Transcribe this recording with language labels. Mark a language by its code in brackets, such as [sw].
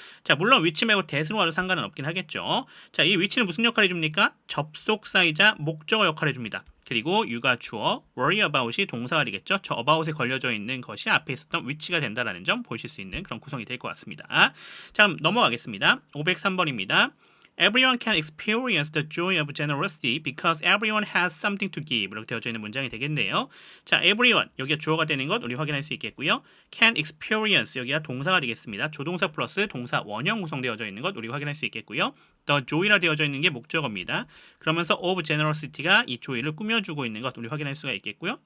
[ko] 자, 물론 which 말고 that으로 와도 상관은 없긴 하겠죠. 자, 이 which는 무슨 역할을 해줍니까? 접속사이자 목적어 역할을 해줍니다. 그리고 you가 주어, worry about이 동사가 되겠죠. 저 about에 걸려져 있는 것이 앞에 있었던 which가 된다라는 점 보실 수 있는 그런 구성이 될 것 같습니다. 자, 그럼 넘어가겠습니다. 503번입니다. [en] Everyone can experience the joy of generosity because everyone has something to give. [ko] 이렇게 되어져 있는 문장이 되겠네요. 자, everyone 여기가 주어가 되는 것 우리 확인할 수 있겠고요. can experience 여기가 동사가 되겠습니다. 조동사 플러스 동사 원형 구성되어져 있는 것 우리 확인할 수 있겠고요. the joy라 되어져 있는 게 목적어입니다. 그러면서 of generosity가 이 joy를 꾸며주고 있는 것 우리 확인할 수가 있겠고요.